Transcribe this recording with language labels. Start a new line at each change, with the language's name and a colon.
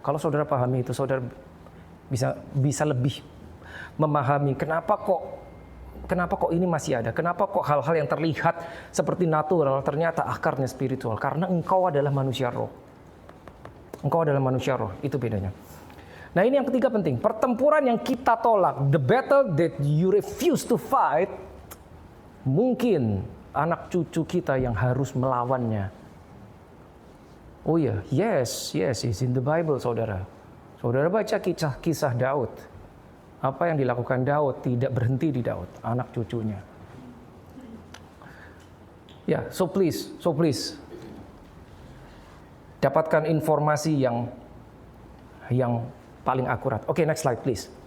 Indonesian: Kalau saudara pahami itu, saudara bisa lebih memahami kenapa kok ini masih ada, kenapa kok hal-hal yang terlihat seperti natural ternyata akarnya spiritual, karena engkau adalah manusia roh. Engkau adalah manusia roh, itu bedanya. Nah, ini yang ketiga penting, pertempuran yang kita tolak,
English: the battle that you refuse to fight,
Indonesian: mungkin anak cucu kita yang harus melawannya.
English: Oh ya, yes, it's in the Bible, saudara.
Indonesian: Saudara baca kisah Daud. Apa yang dilakukan Daud tidak berhenti di Daud, anak cucunya. Ya,
English: so please,
Indonesian: dapatkan informasi yang paling akurat. Oke,
English: next slide please.